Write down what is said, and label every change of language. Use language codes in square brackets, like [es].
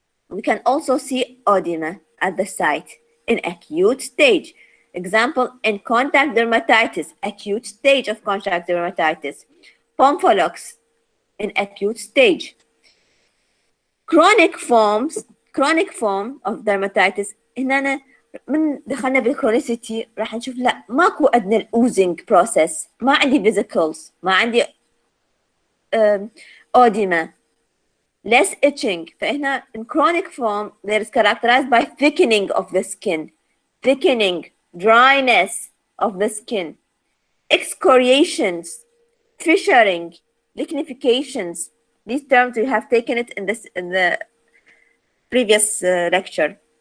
[en] We can also see edema at the site in acute stage. Example, in contact dermatitis, acute stage of contact dermatitis. Pompholyx in acute stage. Chronic form of dermatitis. [ar] هنا من دخلنا بالchronicity راح نشوف لا ماكو أدنى الأوزنج process، ما عندي vesicles، ما عندي edema، [en] less itching. فهنا in chronic form there is characterized by thickening of the skin, thickening, dryness of the skin, excoriations, fissuring, lichenifications. These terms we have taken it in the previous lecture.